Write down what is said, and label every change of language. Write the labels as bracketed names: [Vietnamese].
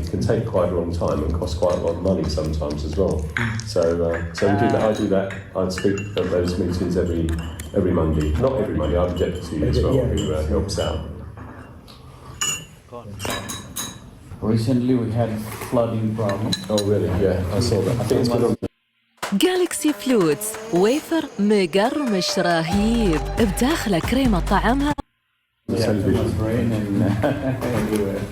[English] It can take quite a long time and cost quite a lot of money sometimes as well. So we do that. I do that. I speak at those meetings every Monday. Not every Monday. I have a deputy as well who helps out. Recently we had flooding problems. Oh really? Yeah, I saw that. I think it's been on. [Arabic] جالكسي فلوتس ويفر مقرمش رهيب بداخله كريمة طعمها. [English] Yeah, too much rain and everywhere.